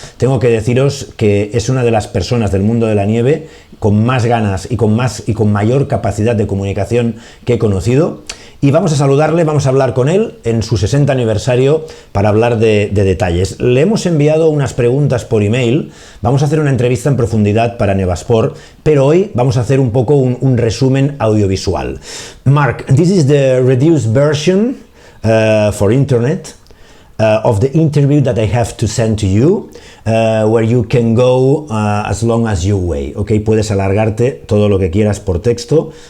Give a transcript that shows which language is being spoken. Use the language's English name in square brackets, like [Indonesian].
[Spanish] Tengo que deciros que es una de las personas del mundo de la nieve con más ganas y con mayor capacidad de comunicación que he conocido. Y vamos a saludarle, vamos a hablar con él en su 60 aniversario para hablar de detalles. Le hemos enviado unas preguntas por email, vamos a hacer una entrevista en profundidad para Nevasport, pero hoy vamos a hacer un poco un resumen audiovisual. [English] Marc, this is the reduced version for internet of the interview that I have to send to you, where you can go as long as you way. [Spanish] Okay, puedes alargarte todo lo que quieras por texto.